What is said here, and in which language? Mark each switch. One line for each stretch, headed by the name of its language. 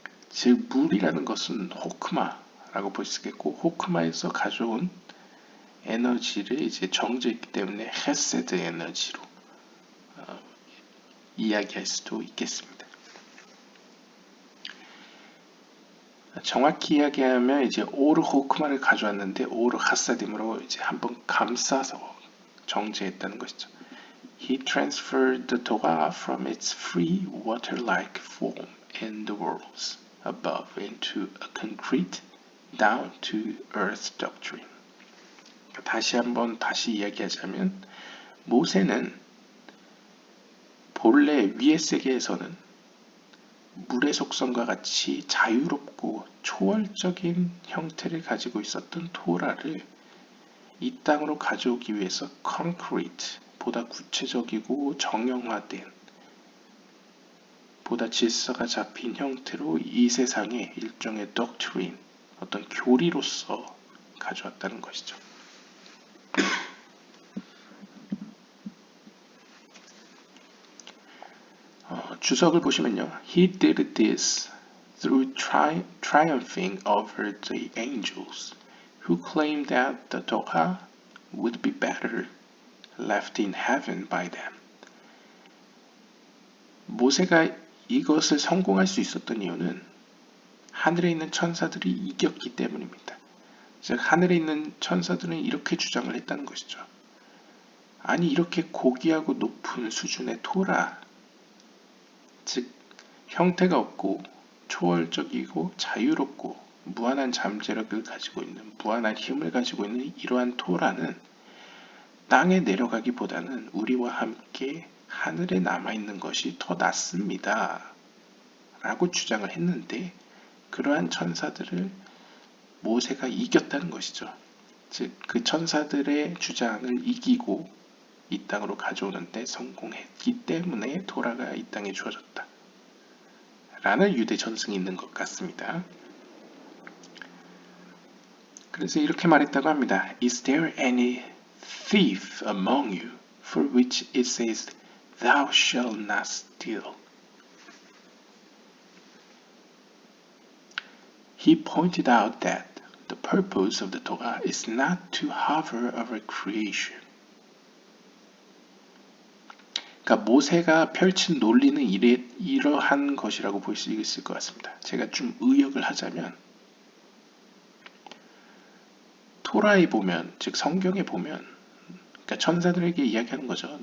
Korean: 즉 물이라는 것은 호크마라고 볼 수 있겠고 호크마에서 가져온 에너지를 이제 정제했기 때문에 헤세드 에너지로 이야기할 수도 있겠습니다. 정확히 이야기하면 이제 오르 호크마를 가져왔는데 오르 하사딤으로 이제 한번 감싸서 정제했다는 것이죠.
English: He transferred the Torah from its free water-like form in the worlds above into a concrete down to earth doctrine.
Korean: 다시 이야기하자면 모세는 본래 위의 세계에서는 물의 속성과 같이 자유롭고 초월적인 형태를 가지고 있었던 토라를 이 땅으로 가져오기 위해서 concrete, 보다 구체적이고 정형화된, 보다 질서가 잡힌 형태로 이 세상에 일종의 doctrine, 어떤 교리로서 가져왔다는 것이죠. 주석을 보시면요.
English: He did this through triumphing over the angels, who claimed that the Torah would be better left in heaven by them.
Korean: 모세가 이것을 성공할 수 있었던 이유는 하늘에 있는 천사들이 이겼기 때문입니다. 즉 하늘에 있는 천사들은 이렇게 주장을 했다는 것이죠. 아니 이렇게 고귀하고 높은 수준의 토라, 즉 형태가 없고 초월적이고 자유롭고 무한한 잠재력을 가지고 있는, 무한한 힘을 가지고 있는 이러한 토라는 땅에 내려가기보다는 우리와 함께 하늘에 남아있는 것이 더 낫습니다. 라고 주장을 했는데 그러한 천사들을 모세가 이겼다는 것이죠. 즉 그 천사들의 주장을 이기고 이 땅으로 가져오는데 성공했기 때문에 토라가 이 땅에 주어졌다. 라는 유대 전승이 있는 것 같습니다. 그래서 이렇게 말했다고 합니다.
English: Is there any thief among you for which it says, Thou shalt not steal? He pointed out that the purpose of the Torah is not to hover over creation.
Korean: 그러니까 모세가 펼친 논리는 이러한 것이라고 볼 수 있을 것 같습니다. 제가 좀 의역을 하자면 토라에 보면, 즉 성경에 보면 그러니까 천사들에게 이야기하는 거죠.